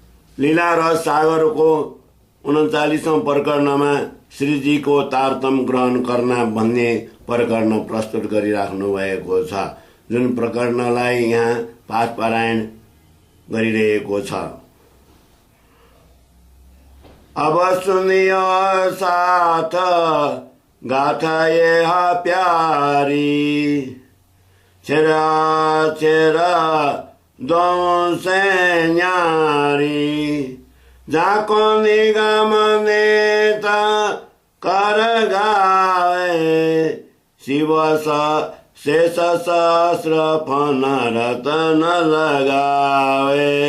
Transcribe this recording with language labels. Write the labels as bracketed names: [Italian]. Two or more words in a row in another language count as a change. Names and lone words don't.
[Nepali] लीला रस सागर को 39औं प्रकरणमा श्रीजीको तारतम ग्रहण गर्न भन्ने प्रकरण प्रस्तुत गरिराख्नु भएको छ, जुन प्रकरणलाई यहाँ पाठ पारायण गरिरहेको छ। [Hindi] अब सुनियो साथ गाथा यह प्यारी, छेरा छेरा दो से न्यारी, जाको निगम नेता कर गाए, शिव शेष सहस्र फन रतन लगावे,